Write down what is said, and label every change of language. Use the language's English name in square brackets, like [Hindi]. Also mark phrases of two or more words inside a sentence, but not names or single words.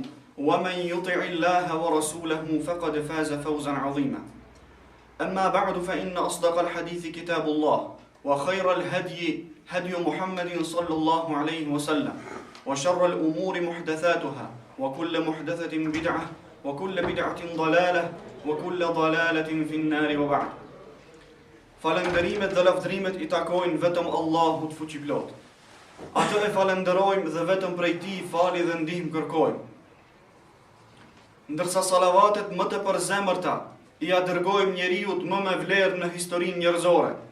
[Arabic] ومن يطع الله ورسوله فقد فاز فوزا عظيما أما بعد فإن أصدق الحديث كتاب الله وخير الهدي هدي محمد صلى الله عليه وسلم وشر الأمور محدثاتها وكل محدثة بدعة وكل بدعة ضلالة وكل ضلالة في النار وبعد [Albanian] Falënderimet dhe lavdërimet i takojnë vetëm Allahut fuqiplot. Atë e falenderojmë dhe vetëm prej tij falje dhe ndihmë kërkojmë. Ndërsa salavatet më të përzemërta i dërgojmë njeriut më me vlerë në historinë njerëzore.